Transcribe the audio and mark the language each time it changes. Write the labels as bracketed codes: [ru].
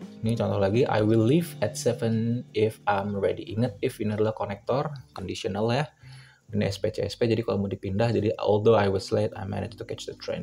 [id] Ini contoh lagi, [en] I will leave at 7 if I'm ready. [id] Ingat, if ini adalah konektor, conditional ya. Ini SP, CSP, jadi kalau mau dipindah, jadi [en] although I was late, I managed to catch the train.